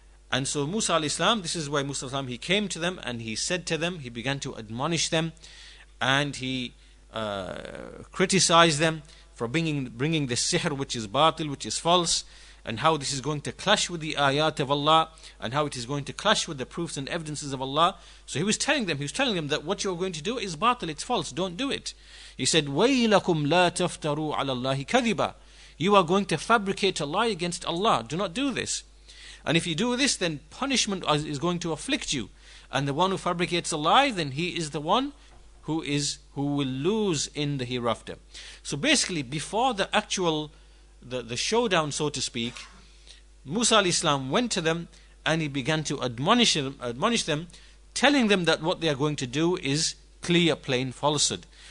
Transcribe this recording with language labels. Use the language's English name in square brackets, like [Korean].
[English] And so Musa alayhi salam, this is why Musa alayhi salam, he came to them and he said to them, he began to admonish them, and he criticized them for bringing the sihr, which is batil, which is false, and how this is going to clash with the ayat of Allah, and how it is going to clash with the proofs and evidences of Allah. So he was telling them that what you're going to do is batil, it's false, don't do it. He said, [Arabic] وَيْلَكُمْ لَا تَفْتَرُوا عَلَى اللَّهِ كَذِبًا. [English] You are going to fabricate a lie against Allah. Do not do this. And if you do this, then punishment is going to afflict you. And the one who fabricates a lie, then he is the one who will lose in the hereafter. So basically, before the actual the showdown, so to speak, Musa alayhi salam went to them and he began to admonish them, telling them that what they are going to do is clear, plain falsehood.